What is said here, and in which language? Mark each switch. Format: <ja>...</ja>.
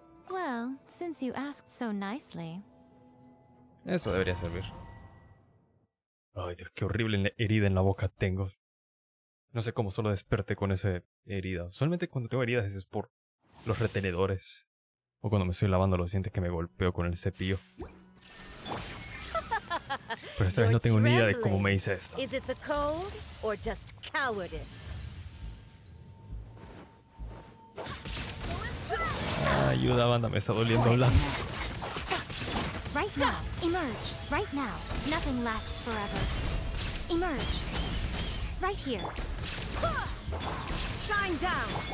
<en>Well, since you asked so nicely.</en> <es>Eso debería servir. Ay, Dios, qué horrible herida en la boca tengo. No sé cómo solo desperté con esa herida. Usualmente cuando tengo heridas es por los retenedores. O cuando me estoy lavando los dientes que me golpeo con el cepillo. Pero esta vez no tengo ni idea de cómo me hice esto.</es> <en>Is it the cold or just cowardice?</en> <es>Ayuda, banda, me está doliendo hablar.</es> <en>Right now, emerge. Right now. Nothing lasts forever. Emerge. Right here. Shine down.</en>